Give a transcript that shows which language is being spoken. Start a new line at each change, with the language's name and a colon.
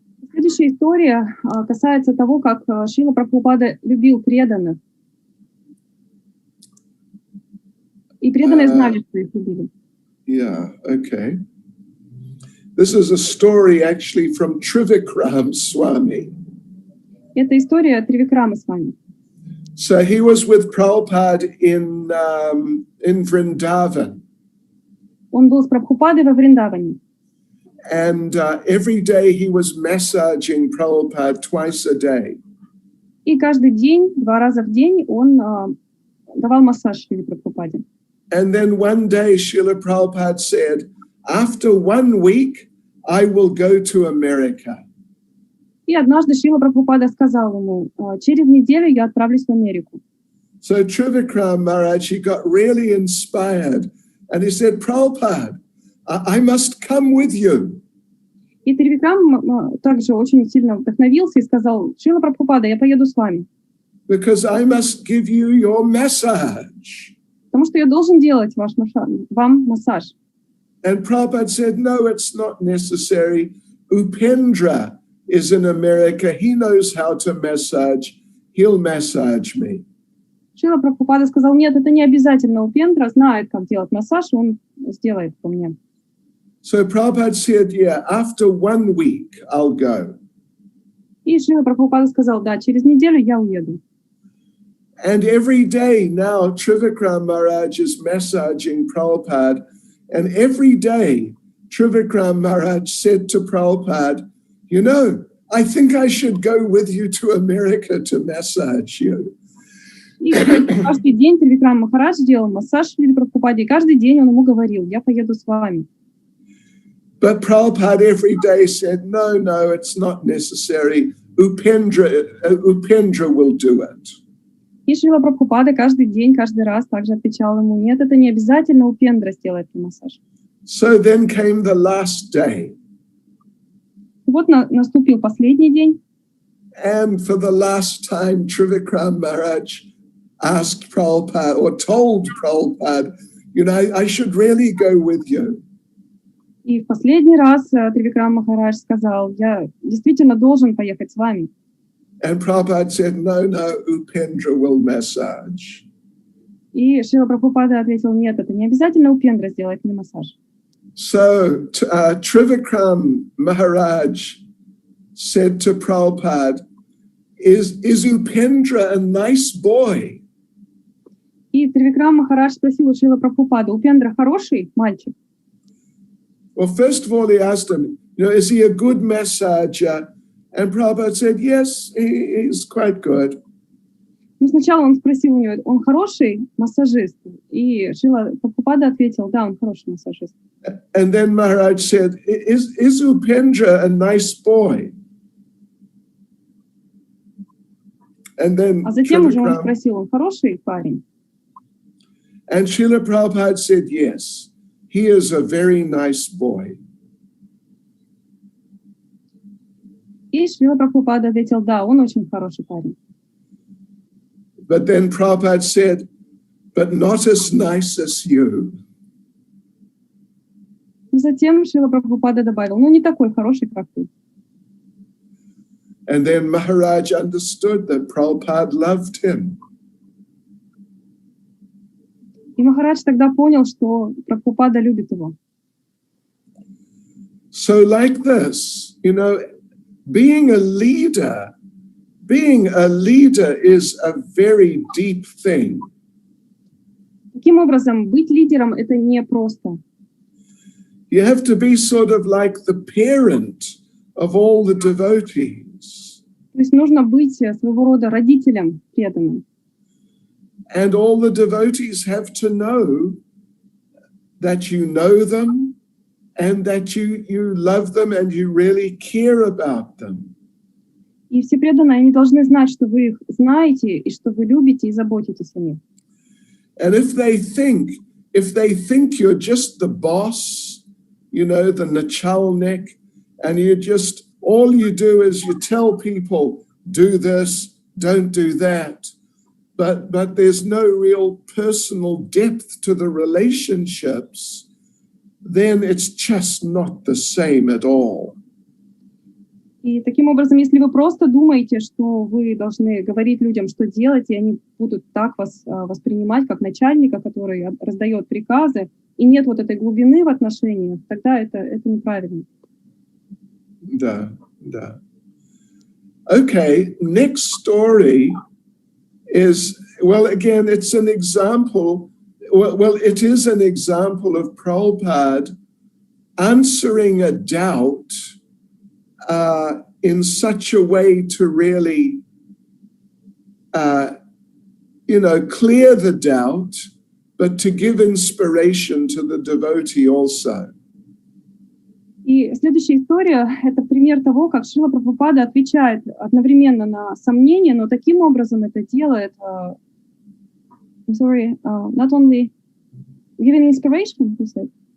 Russian: Следующая история касается того, как Шрила Прабхупада любил преданных. И преданные знали, что их любили.
English: Yeah, okay. This is a story actually from Trivikram Swami.
Russian: Это история Тривикрама Свами.
English: So he was with Prabhupada in Vrindavan.
Russian: Он был с Прабхупадой во Вриндаване.
English: And every day he was massaging Prabhupada twice a day.
Russian: И каждый день, 2 раза в день он давал массаж Шриле Прабхупаде.
English: And then one day Srila Prabhupada said, after 1 week, I will go to America.
Russian: И однажды Шрила Прабхупада сказал ему, через неделю я отправлюсь в Америку.
English: So Trivikram Maharaj, he got really inspired and he said, Prabhupada, I must come with you.
Russian: И Тривикрам также очень сильно вдохновился и сказал, Шрила Прабхупада, я поеду с вами.
English: Because I must give you your massage.
Russian: Потому что я должен делать вам массаж.
English: And Prabhupada said, no, it's not necessary. Upendra is in America. He knows how to massage. He'll massage me.
Russian: Шрила Прабхупада сказал, нет, это не обязательно. Упендра знает, как делать массаж, он сделает по мне.
English: So Prabhupada said, yeah, after 1 week, I'll go.
Russian: И Шрила Прабхупада сказал, да, через неделю я уеду.
English: And every day now, Trivikram Maharaj is massaging Prabhupada. And every day, Trivikram Maharaj said to Prabhupada, you know, I think I should go with you to America to massage you.
Russian: И каждый день Тривикрам Махарадж делал массаж Шриле Прабхупаде, и каждый день он ему говорил, я поеду с вами.
English: But Prabhupada every day said, no, it's not necessary. Upendra will do it.
Russian: И Шрила Прабхупада каждый день, каждый раз также отвечал ему, нет, это не обязательно, Упендра сделает массаж.
English: So then came the last day.
Russian: Вот наступил последний день.
English: And for the last time, Trivikram Maharaj asked Prabhupada or told Prabhupada, you know, I should really go with you.
Russian: И в последний раз Тривикрам Махарадж сказал, я действительно должен поехать с вами.
English: And Prabhupada said, no, Upendra will massage.
Russian: И Шрила Прабхупада ответил, нет, это не обязательно Упендра сделает мне массаж.
English: So Trivikram Maharaj said to Prabhupada, is Upendra a nice boy?
Russian: И Тривикрам Махарадж спросил у Шрила Прабхупада, Упендра хороший мальчик?
English: Well, first of all, he asked him, you know, is he a good massager? And Prabhupada said, yes, he's quite good.
Russian: Ну, сначала он спросил у него, он хороший массажист? И Шрила Прабхупада ответил, да, он хороший массажист.
English: And then Maharaj said, is Upendra a nice boy? And then
Russian: А затем уже он спросил, он хороший парень?
English: And Srila Prabhupada said, yes, he is a very nice boy.
Russian: И Шрила Прабхупада ответил, да, он очень хороший парень.
English: But then Prabhupada said, but not as nice as you.
Russian: Затем Шрила Прабхупада добавил, ну не такой хороший, как ты.
English: And then Maharaj understood that Prabhupada loved him.
Russian: И Махарадж тогда понял, что Прабхупада любит его.
English: So like this, you know, being a leader is a very deep thing.
Russian: Таким образом, быть лидером — это не просто.
English: You have to be sort of like the parent of all the devotees.
Russian: То есть нужно быть своего рода родителем преданным.
English: And all the devotees have to know that you know them and that you love them and you really care about them.
Russian: И все преданные, они должны знать, что вы их знаете, и что вы любите и заботитесь о них.
English: And if they think you're just the boss, you know, the nachalnik, and all you do is you tell people, do this, don't do that, but there's no real personal depth to the relationships, then it's just not the same at all.
Russian: И таким образом, если вы просто думаете, что вы должны говорить людям, что делать, и они будут так вас воспринимать, как начальника, который раздает приказы, и нет вот этой глубины в отношениях, тогда это неправильно. Да.
English: Okay, next story is, well, again, it's an example, well, it is an example of Prabhupada answering a doubt in such a way to really, clear the doubt, but to give inspiration to the devotee also.
Russian: И следующая история — это пример того, как Шрила Прабхупада отвечает одновременно на сомнения, но таким образом это делает,
English: not only giving inspiration, you said?